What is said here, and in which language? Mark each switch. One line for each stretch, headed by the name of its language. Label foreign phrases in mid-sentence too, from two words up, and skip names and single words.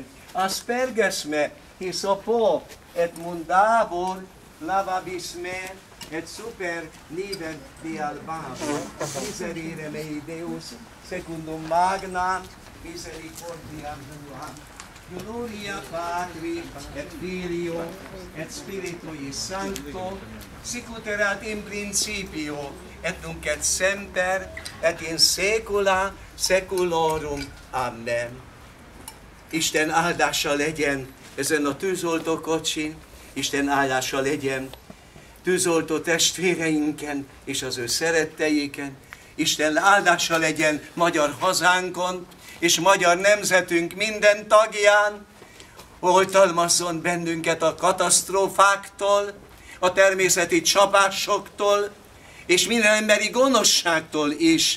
Latin: Asperges me hisopo et mundabor, lavabis me et super nivem dial babor, miserere mei Deus secundum magnam misericordiam tuam, gloria Patri et Filio et Spiritui Sancto, sicut erat in principio et nunc et semper et in saecula saeculorum. Amen.
Hungarian: Isten áldása legyen ezen a tűzoltó kocsin, Isten áldása legyen tűzoltó testvéreinken és az ő szeretteiken, Isten áldása legyen magyar hazánkon és magyar nemzetünk minden tagján, oltalmazzon bennünket a katasztrófáktól, a természeti csapásoktól, és minden emberi gonoszságtól is.